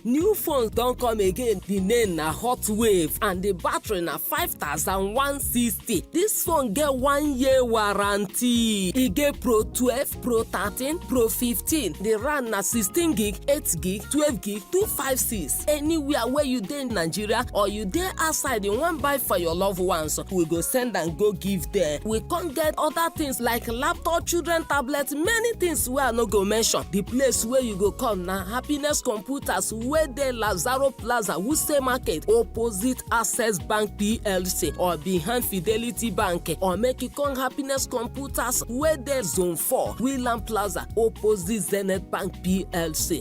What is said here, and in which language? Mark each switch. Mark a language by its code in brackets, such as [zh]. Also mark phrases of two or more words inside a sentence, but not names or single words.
[pcm] New phones don't come again. The name na Hot Wave and the battery na 5160. This phone get 1 year warranty. E get Pro 12, Pro 13, Pro 15. The RAM na 16 gig, 8 gig, 12 gig, 256. Anywhere where you dey in Nigeria or you dey outside you wan buy for your loved ones, we go send and go give them. We can't get other things like laptop, children tablets, many things wey I no go mention. The place where you go come na Happiness Computers wey dey Lazaro Plaza, Wuse Market, opposite Access Bank PLC or behind Fidelity Bank, or make you come Happiness Computers wey dey Zone 4, Wheeland Plaza, opposite Zenith Bank PLC.